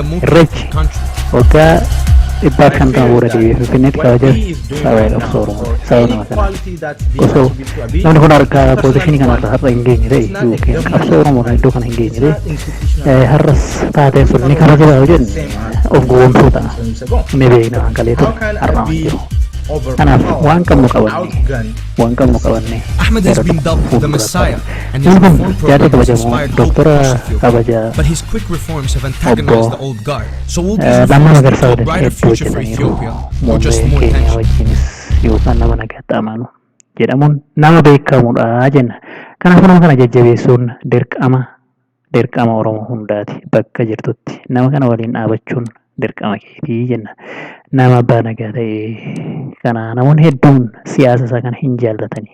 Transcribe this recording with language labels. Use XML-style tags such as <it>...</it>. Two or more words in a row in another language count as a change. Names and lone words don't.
<om>Irreechi waggaa 150 booda deebi'ee Finfinneetti kabaja sababa qabsoo Oromoo sababa nama kana osoo namni kun harka pooziishinii kanarra har'a hin geenye ta'e yookiin qabsoo Oromoo iddoo kana hin geenye ta'e har'as taateen sun ni kabajaa jenne of gowwoomsuu ta'a. Ni beekna waan kalee ture har'a waan jiru. Kanaaf waan qabnu qabanne</om> <en>Ahmed has been dubbed the Messiah and his</en> <om>namni kun</om> <en>reform</en> <om>jaartii</om> <en>program has</en> <om>kabajamoo</om> <en>inspired</en> <om>Doktora</om> <en>hope across Ethiopia.</en> <om>kabajaa</om> <en>But his quick reforms have antagonized the old guard. So will these</en> <om>lamma</om> <en>reforms lead</en> <om>magarsaa</om> <en>to a</en> <om>waliin</om> <en>brighter</en> <om>hedduu</om> <en>future for</en> <om>hojjetaniiru.</om> <en>Ethiopia or just</en> <om>Muummee</om> <en>more</en> <om>keenya</om> <en>tension?</en> <om>wajjinis yookaan nama nagaatti amanu jedhamuun nama beekamudha jenna. Kanaafuu nama kana jajjabeessuun dirqama Oromoo hundaati bakka jirtutti. Nama kana waliin dhaabachuun dirqama keetii jenna. Nama abbaa nagaa ta'e kana namoonni hedduun siyaasa isaa kana hin jaallatani.</om>